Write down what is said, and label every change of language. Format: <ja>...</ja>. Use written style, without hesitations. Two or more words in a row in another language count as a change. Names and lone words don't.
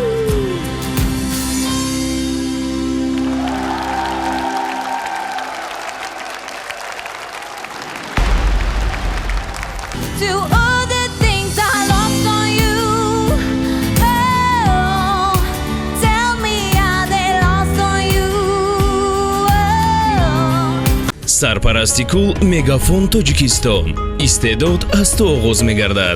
<en>To all the things I lost on you. Oh, tell me how they lost on you. Oh.</en> <tg>Сарпарасти кул Мегафон Тоҷикистон. Истеъдод аз ту оғоз мегардад.</tg>